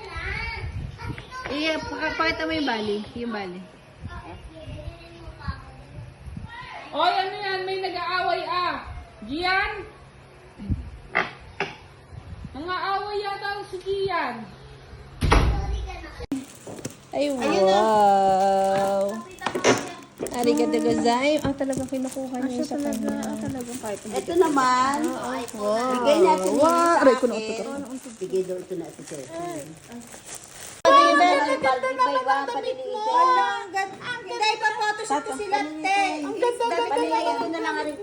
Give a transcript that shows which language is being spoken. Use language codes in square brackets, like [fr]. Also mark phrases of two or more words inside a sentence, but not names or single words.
[tl] Pakita mo yung Bali. Yung Bali. Oy, ano yan? May nag-aaway Gian? Nang-aaway yata si Gian. Ay, wow. [ja] ありがとうございます. [tl] Talagang kinukuha niya sa kanya. Ito naman. Wow. Bigay natin Wow. Aray ko na Bigay daw ito na ito sir. Hindi, pa-photoshoot ko sila, te. Ang ganda na lang rin.